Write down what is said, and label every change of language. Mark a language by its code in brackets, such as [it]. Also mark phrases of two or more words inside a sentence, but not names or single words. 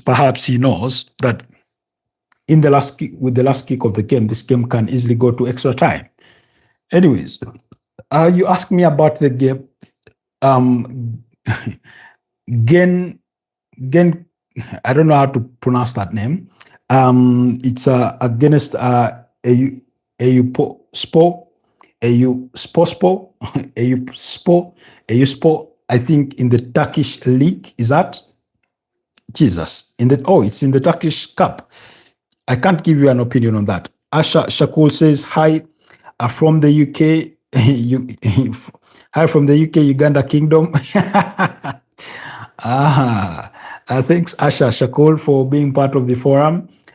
[en] Perhaps he knows that in the last kick, with the last kick of the game, this game can easily go to extra time. Anyways, you asked me about the game. Um, Gen Gen, I don't know how to pronounce that name. It's against AU Spo, AU Spospo, AU Spo, AU Spo. I think in the Turkish league. Is that Jesus? In the it's in the Turkish Cup. I can't give you an opinion on that. Asha Shakul says hi from the UK. Hi from the UK, Uganda Kingdom. Thanks, Asha Shakul, for being part of the forum.